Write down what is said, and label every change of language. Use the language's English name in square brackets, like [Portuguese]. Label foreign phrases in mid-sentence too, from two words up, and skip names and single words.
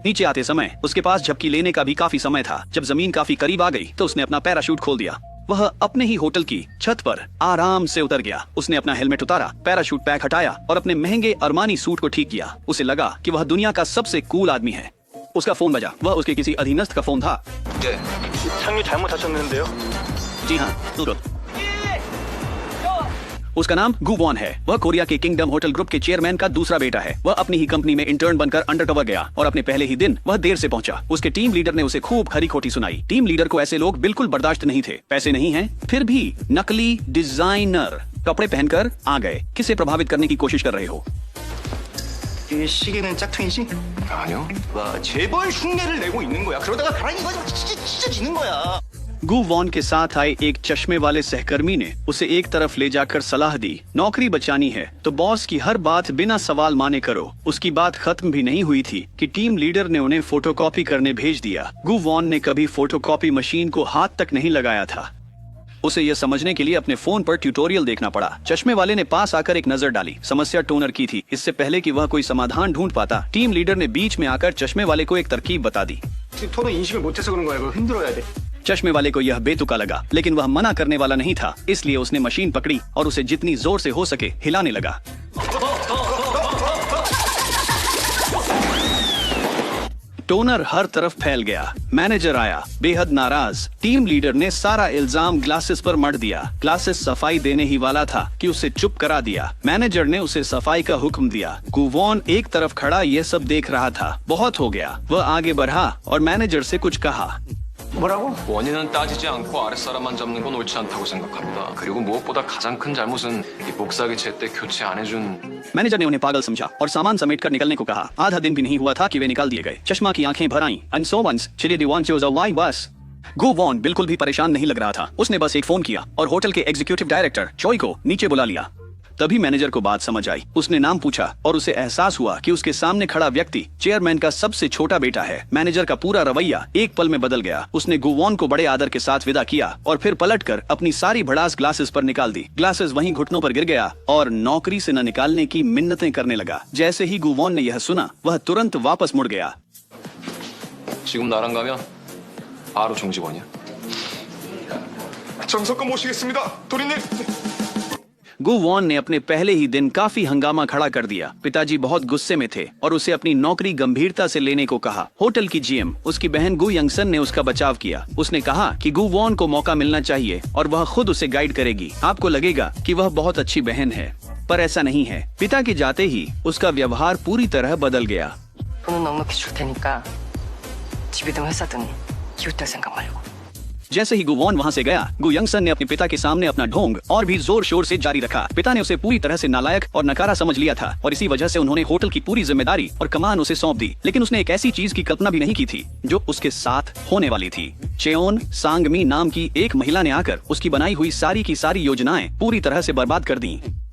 [Hindi] नीचे आते समय उसके पास झपकी लेने का भी काफी समय था। जब जमीन काफी करीब आ गई तो उसने अपना पैराशूट खोल दिया। वह अपने ही होटल की छत पर आराम से उतर गया। उसने अपना हेलमेट उतारा, पैराशूट पैक हटाया और अपने महंगे अरमानी सूट को ठीक किया। उसे लगा कि वह दुनिया का सबसे कूल आदमी है। उसका फोन बजा। वह उसके किसी अधीनस्थ का फोन था। [Korean] 착륙 잘못하셨는데요? [Hindi] जी हाँ, बिल्कुल। उसका नाम गु वॉन है। वह कोरिया के किंगडम होटल ग्रुप के चेयरमैन का दूसरा बेटा है। वह अपनी ही कंपनी में इंटर्न बनकर अंडरकवर गया और अपने पहले ही दिन वह देर से पहुंचा। उसके टीम लीडर ने उसे खूब खरी खोटी सुनाई। टीम लीडर को ऐसे लोग बिल्कुल बर्दाश्त नहीं थे। पैसे नहीं हैं, फिर भी नकली डिजाइनर कपड़े पहनकर आ गए। किसे प्रभावित करने की कोशिश कर रहे हो? [Korean] 이 시계는 짝퉁이지? 아니요. 와, 재벌 흉내를 내고 있는 거야. 그러다가 가랑이 가지고 찢어지는 거야. [Hindi] गु वॉन के साथ आए एक चश्मे वाले सहकर्मी ने उसे एक तरफ ले जाकर सलाह दी, नौकरी बचानी है तो बॉस की हर बात बिना सवाल माने करो। उसकी बात खत्म भी नहीं हुई थी कि टीम लीडर ने उन्हें फोटोकॉपी करने भेज दिया। गु वॉन ने कभी फोटोकॉपी मशीन को हाथ तक नहीं लगाया था। उसे यह समझने के लिए अपने फोन पर ट्यूटोरियल देखना पड़ा। चश्मे वाले ने पास आकर एक नजर डाली। समस्या टोनर की थी। इससे पहले कि वह कोई समाधान ढूंढ पाता, टीम लीडर ने बीच में आकर चश्मे वाले को एक तरकीब बता दी। [Korean] 토너 인식을 못해서 그런 거야. 그거 흔들어야 돼. [Hindi] चश्मे वाले को यह बेतुका लगा, लेकिन वह मना करने वाला नहीं था। इसलिए उसने मशीन पकड़ी और उसे जितनी जोर से हो सके हिलाने लगा। टोनर हर तरफ फैल गया। मैनेजर आया, बेहद नाराज। टीम लीडर ने सारा इल्जाम ग्लासेस पर मढ़ दिया। ग्लासेस सफाई देने ही वाला था कि उसे चुप करा दिया। मैनेजर ने उसे सफाई का हुक्म दिया। गु वॉन एक तरफ खड़ा यह सब देख रहा था। बहुत हो गया। वह आगे बढ़ा और मैनेजर से कुछ कहा। [Korean] 뭐라고? 원인은 따지지 않고 아랫사람만 잡는 건 옳지 않다고 생각합니다. 그리고 무엇보다 가장 큰 잘못은 이 복사기 제때 교체 안 해준 [Hindi] मैनेजर ने उन्हें पागल समझा और सामान समेट कर निकलने को कहा। आधा दिन भी नहीं हुआ था कि वे निकाल दिए गए। चश्मा की आंखें भर आईं। And so once, chili the one chose a lie was. गु वॉन बिल्कुल भी परेशान नहीं लग रहा था। उसने बस एक फोन किया और होटल के एग्जीक्यूटिव डायरेक्टर चोई को नीचे बुला लिया। तभी मैनेजर को बात समझ आई। उसने नाम पूछा और उसे एहसास हुआ कि उसके सामने खड़ा व्यक्ति चेयरमैन का सबसे छोटा बेटा है। मैनेजर का पूरा रवैया एक पल में बदल गया। उसने गु वॉन को बड़े आदर के साथ विदा किया और फिर पलटकर अपनी सारी भड़ास ग्लासेस पर निकाल दी। ग्लासेस वहीं घुटनों पर गिर गया और नौकरी से न निकालने की मिन्नतें करने लगा। जैसे ही गु वॉन ने यह सुना, वह तुरंत वापस मुड़ गया। [Korean] 지금 나랑 가면 바로 정직원이야. 정석권 모시겠습니다. 도리님. [Hindi] गु वॉन ने अपने पहले ही दिन काफी हंगामा खड़ा कर दिया। पिताजी बहुत गुस्से में थे और उसे अपनी नौकरी गंभीरता से लेने को कहा। होटल की जीएम उसकी बहन गु यंगसन ने उसका बचाव किया। उसने कहा कि गु वॉन को मौका मिलना चाहिए और वह खुद उसे गाइड करेगी। आपको लगेगा कि वह बहुत अच्छी बहन है, पर ऐसा नहीं है। पिता के जाते ही उसका व्यवहार पूरी तरह बदल गया। [Korean] 돈은 넉넉히 줄 테니까 집이든 회사든 키우될 생각 말고. [Hindi] जैसे ही गु वॉन वहाँ से गया, गु यंगसन ने अपने पिता के सामने अपना ढोंग और भी जोर शोर से जारी रखा। पिता ने उसे पूरी तरह से नालायक और नकारा समझ लिया था और इसी वजह से उन्होंने होटल की पूरी जिम्मेदारी और कमान उसे सौंप दी। लेकिन उसने एक ऐसी चीज की कल्पना भी नहीं की थी जो उसके साथ होने वाली थी। चेओन सांगमी नाम की एक महिला ने आकर उसकी बनाई हुई सारी की सारी योजनाएं पूरी तरह से बर्बाद कर दी।